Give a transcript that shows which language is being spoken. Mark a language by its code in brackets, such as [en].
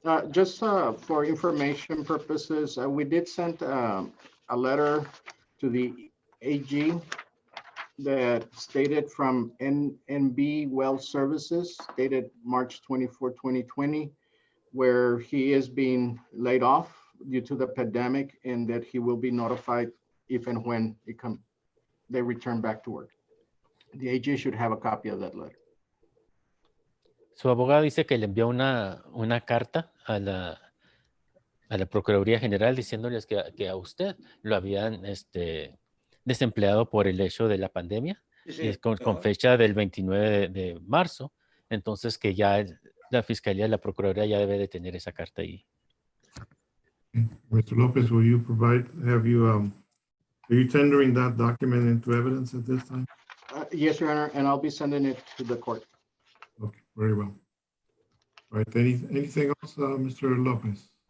[en] Just for information purposes, we did send a letter to the AG that stated from NNB Well Services, dated March 24, 2020, where he is being laid off due to the pandemic and that he will be notified if and when they return back to work. The AG should have a copy of that letter. [es] Su abogado dice que le envió una carta a la Procuraduría General diciéndoles que a usted lo habían desempleado por el hecho de la pandemia, Sí, con fecha del 29 de marzo. Entonces que ya la Fiscalía, la Procuraduría ya debe de tener esa carta ahí. [en] Mr. Lopez, will you are you tendering that document into evidence at this time? Yes, Your Honor, and I'll be sending it to the court. Okay, very well. All right, anything else, Mr. Lopez?